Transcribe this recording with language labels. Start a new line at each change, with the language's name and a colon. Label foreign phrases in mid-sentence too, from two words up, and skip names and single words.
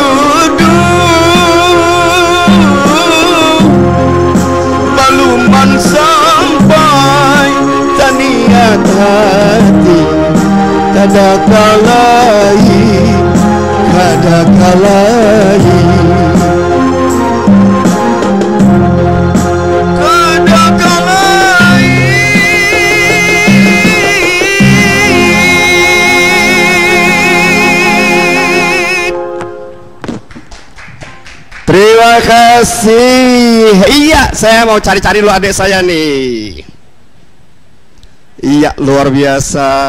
Banjar: jodoh baluman sampai taniat hati, kada kalai, kada kalai, kada kalai.
Indonesian: Terima kasih. Iya, saya mau cari-cari dulu adik saya nih. Iya, luar biasa.